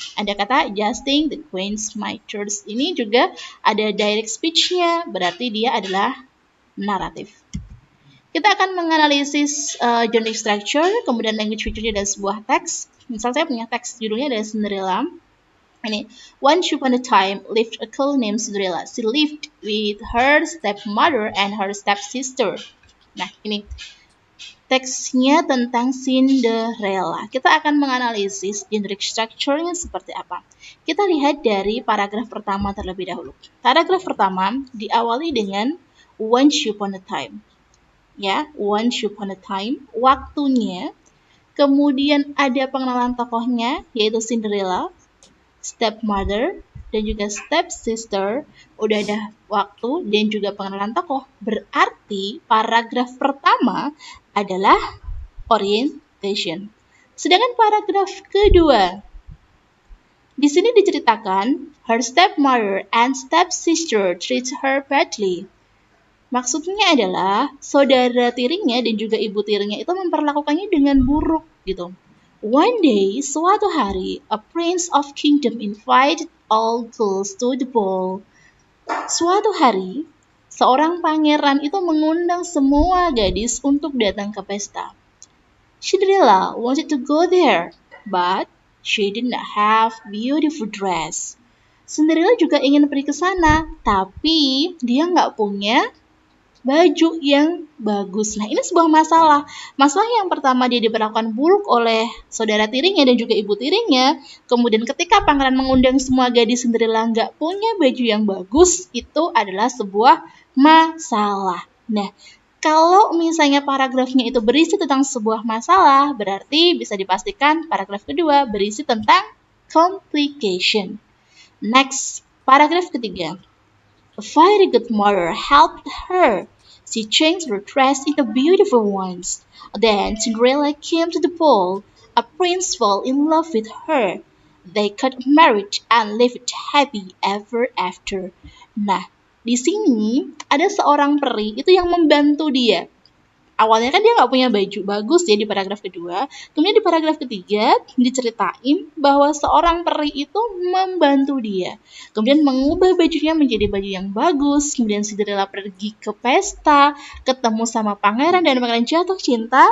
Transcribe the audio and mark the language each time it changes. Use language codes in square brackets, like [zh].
[id] Ada kata adjusting the queen's mitres. Ini juga ada direct speech-nya, berarti dia adalah naratif. Kita akan menganalisis genre structure, kemudian language feature-nya dari sebuah teks. Misal saya punya teks judulnya dari Cinderella. [en] Ini, once upon a time lived a girl named Cinderella. She lived with her stepmother and her stepsister. [id] Nah, ini teksnya tentang Cinderella. Kita akan menganalisis generic structure-nya seperti apa. Kita lihat dari paragraf pertama terlebih dahulu. Paragraf pertama diawali dengan once upon a time. Ya, once upon a time, waktunya. Kemudian ada pengenalan tokohnya, yaitu Cinderella, stepmother, dan juga stepsister. Udah ada waktu dan juga pengenalan tokoh. Berarti paragraf pertama adalah orientation. Sedangkan paragraf kedua, di sini diceritakan [en] her stepmother and stepsister treat her badly. [id] Maksudnya adalah saudara tirinya dan juga ibu tirinya itu memperlakukannya dengan buruk gitu. [en] One day, [id] suatu hari, [en] a prince of kingdom invited all girls to the ball. [id] Suatu hari, seorang pangeran itu mengundang semua gadis untuk datang ke pesta. [en] Cinderella wanted to go there, but she did not have beautiful dress. [id] Cinderella juga ingin pergi ke sana, tapi dia nggak punya baju yang bagus. Nah, ini sebuah masalah. Masalah yang pertama, dia diperlakukan buruk oleh saudara tirinya dan juga ibu tirinya. Kemudian ketika pangeran mengundang semua gadis Cinderella nggak punya baju yang bagus, itu adalah sebuah masalah. Nah, kalau misalnya paragrafnya itu berisi tentang sebuah masalah, berarti bisa dipastikan paragraf kedua berisi tentang complication. Next, paragraf ketiga. [en] A very good mother helped her. She changed her dress into beautiful ones. Then Cinderella came to the ball. A prince fell in love with her. They got married and lived happy ever after. [id] Nah, di sini ada seorang peri itu yang membantu dia. Awalnya kan dia nggak punya baju bagus ya di paragraf kedua. Kemudian di paragraf ketiga diceritain bahwa seorang peri itu membantu dia. Kemudian mengubah bajunya menjadi baju yang bagus. Kemudian Cinderella pergi ke pesta, ketemu sama pangeran dan pangeran jatuh cinta.